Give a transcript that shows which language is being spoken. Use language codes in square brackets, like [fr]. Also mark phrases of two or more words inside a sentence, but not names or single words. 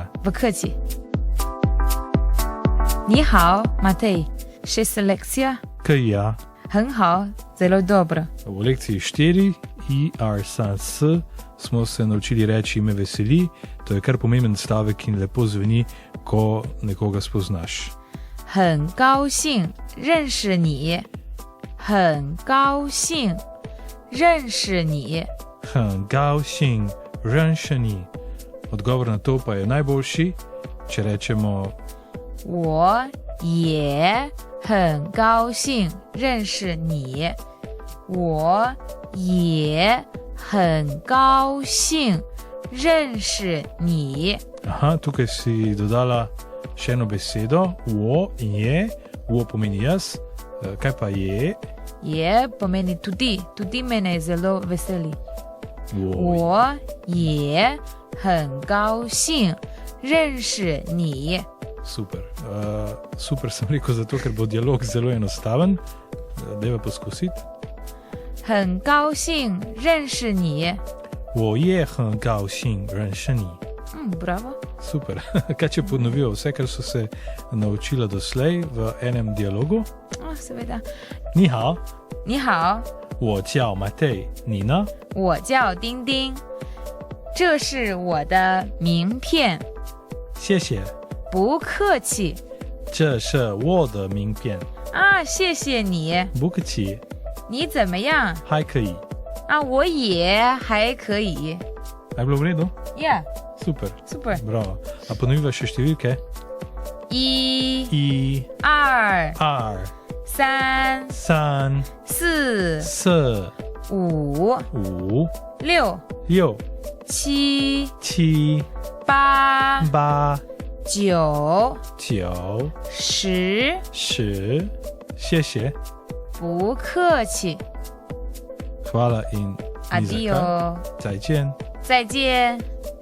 [sl] V krci. [zh] 你好, [sl] Matej. Še selekcija? Kaj ja? [zh] 很好, [sl] zelo dobro. V lekciji 4 IR-SANS smo se naučili reči ime veseli. To je kar pomemben stavek in lepo zveni, ko nekoga spoznaš. [zh] 很高兴认识你。很高兴认识你。很高兴认识你. [sl] Odgovor na to pa je najboljši, če rečemo [zh] 我也很高兴认识你。我也很高兴认识你。 [sl] Aha, tukaj si dodala še eno besedo. [zh] 我也, [sl] wo pomeni jaz. Kaj pa je? Je pomeni tudi. Tudi mene zelo veseli. Wo. [zh] 我也很高兴认识你。 [sl] Super. Super sem rekel zato, ker bo dialog zelo enostaven. Dajva poskusiti. [zh] 很高兴认识你。我也很高兴认识你. [sl] Bravo. Super. Kaj če ponovijo vse, kar so se naučila doslej v enem dialogu? Seveda. [zh] 你好，你好，我叫 Matej，你呢？我叫丁丁，这是我的名片。谢谢，不客气。这是我的名片。谢谢你。不客气，你怎么样？还可以。我也还可以。 [sl] Je bilo v redu? Ja, Super. super. Bravo. A ponoviva še številke? [zh] 1、 1、 2、 2、 3、 3、 4、 4、 5、 5、 6、 6、 7、 7、 8、 8、 9、 9、 10。 10。谢谢。不客气。 [sl] Hvala in ni za kaj. Adijo. [zh] 再见。再见。